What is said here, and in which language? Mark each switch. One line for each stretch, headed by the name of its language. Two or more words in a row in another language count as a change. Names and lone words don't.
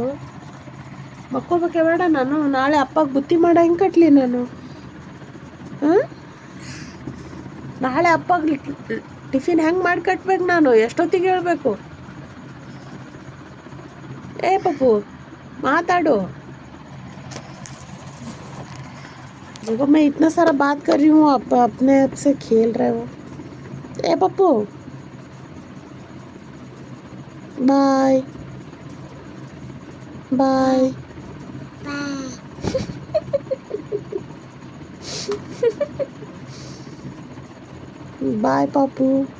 Kannada: ಮಕ್ಕೋಬೇಕೆ ಬೇಡ? ನಾನು ನಾಳೆ ಅಪ್ಪಗೆ ಬುತ್ತಿ ಮಾಡೋ ಹೆಂಗೆ ಕಟ್ಲಿ ನಾನು? ಹಾಂ ನಾಳೆ ಅಪ್ಪಗೆ ಟಿಫಿನ್ ಹೆಂಗೆ ಮಾಡಿ ಕಟ್ಬೇಕು ನಾನು? ಎಷ್ಟೊತ್ತಿಗೆ ಹೇಳ್ಬೇಕು? ಏ ಪಪ್ಪು ಮಾತಾಡು.
Hindi: देखो मैं इतना सारा बात कर रही हूँ, अपने आप से खेल रहे हो. ए पप्पू
English: bye bye bye
Hindi: पप्पू.